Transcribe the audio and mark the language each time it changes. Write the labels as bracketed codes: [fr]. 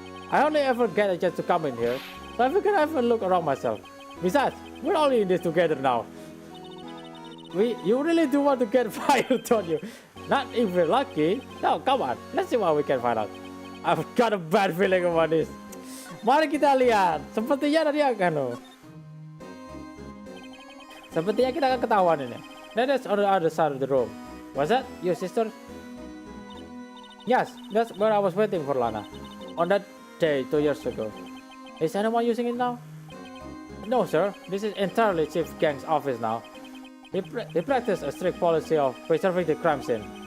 [en] I only ever get a chance to come in here, so I figured I have a look around myself. Besides, we're only in this together now. You really do want to get fired, don't you? Not if we're lucky. No, come on. Let's see what we can find out. I've got a bad feeling about this. [id] Mari kita lihat. Sepertinya tadi akan Sepertinya kita akan ketahuan ini. [en] That is on the other side of the room. Was that your sister? Yes, that's where I was waiting for Lana. On that day 2 years ago. Is anyone using it now? No, sir. This is entirely Chief Gang's office now. They practice a strict policy of preserving the crime scene.